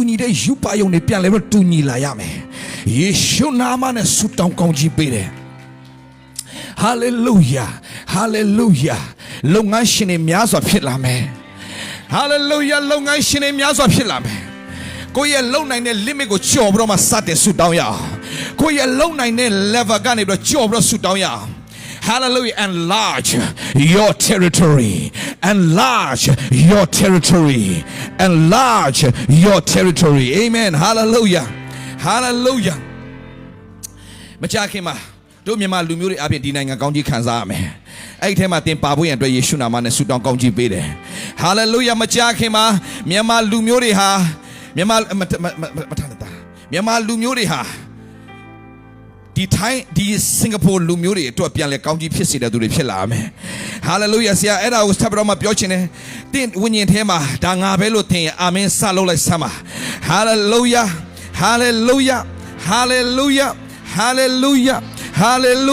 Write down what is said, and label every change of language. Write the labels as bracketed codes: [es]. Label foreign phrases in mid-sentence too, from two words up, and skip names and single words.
[my] ညီတဲ့ယူပါယုံတွေပြန်လဲပြီးတော့တူညီလာရမယ်ယေရှုနာမနဲ့ဆုတောင်းကောင်းချီးပေးတယ်ဟာလေလုယာဟာလေလုယာလုပ်ငန်းရှင်တွေ များစွာဖြစ်လာမယ်ဟာလေလုယာလုပ်ငန်းရှင်တွေများစွာဖြစ်လာမယ်ကိုယ့်ရဲ့လုံနိုင်တဲ့ limit ကို ကျော်ပြီးတော့မှစတဲ့ဆုတောင်းရအောင်ကိုယ့်ရဲ့လုံနိုင်တဲ့ level ကနေပြီးတော့ကျော်ပြီးတော့ဆုတောင်းရအောင် [en] Hallelujah enlarge your territory enlarge your territory enlarge your territory amen hallelujah hallelujah [my] မကြခင်မှာတို့မြန်မာလူမျိုးတွေအပြင်ဒီနိုင်ငံကောင်းကြီးခံစားရမယ်အဲ့ဒီထဲမှာသင်ပါဖို့ရန်အတွက်ယေရှုနာမနဲ့ဆုတောင်းကောင်းကြီးပေးတယ် hallelujah မကြခင်မှာမြန်မာလူမျိုးတွေဟာ မြန်မာလူမျိုးတွေဟာဒီထိုင်းဒီစင်ကာပူလူမျိုးတွေအတွက်ပြန်လဲကောင်းကြီးဖြစ်စေတဲ့သူတွေဖြစ်လာမယ်ဟာလေလုယာဆရာအဲ့ဒါကိုဆက်ပြီးတော့မှပြောချင်တယ်တင့်ဝိညာဉ်ထဲမှာဒါငါပဲလို့သင်အာမင်စလုပ်လိုက်စမ်းပါဟာလေလုယာဟာလေလုယာဟာလေလုယာဟာလေလုယာဟာလေလု